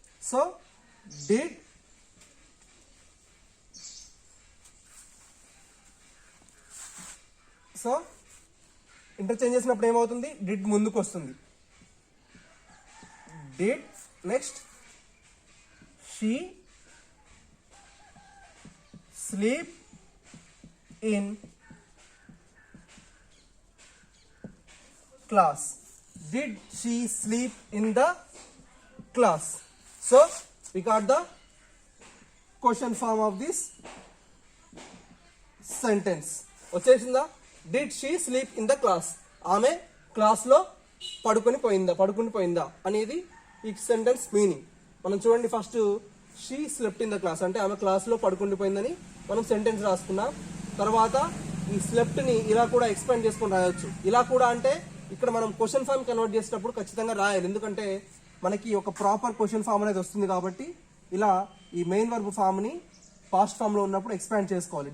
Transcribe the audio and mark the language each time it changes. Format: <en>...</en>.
<te>So did so interchange చేసినప్పుడు ఏమవుతుంది, did ముందుకు వస్తుంది.</te> <en>Did next she sleep in class. Did she sleep in the class? So we got the question form of this sentence.</en> <te>వచ్చేసిందా?</te> <en>Did she sleep in the class?</en> <te>ఆమె class లో పడుకుని పోయిందా అనేది ఈ సెంటెన్స్ మీనింగ్. మనం చూడండి,</te> <en>first she slept in the class</en> <te>అంటే ఆమె క్లాస్ లో పడుకుండిపోయిందని మనం సెంటెన్స్ రాసుకున్నాం. తర్వాత ఈ స్లెప్ట్ ని ఇలా కూడా ఎక్స్పాండ్ చేసుకొని రాయొచ్చు. ఇలా కూడా అంటే ఇక్కడ మనం క్వశ్చన్ ఫామ్ కన్వర్ట్ చేసేటప్పుడు ఖచ్చితంగా రాయాలి, ఎందుకంటే మనకి ఒక ప్రాపర్ క్వశ్చన్ ఫామ్ అనేది వస్తుంది కాబట్టి ఇలా ఈ మెయిన్ వర్బ్ ఫామ్ ని పాస్ట్ ఫామ్ లో ఉన్నప్పుడు ఎక్స్పాండ్ చేసుకోవాలి.</te>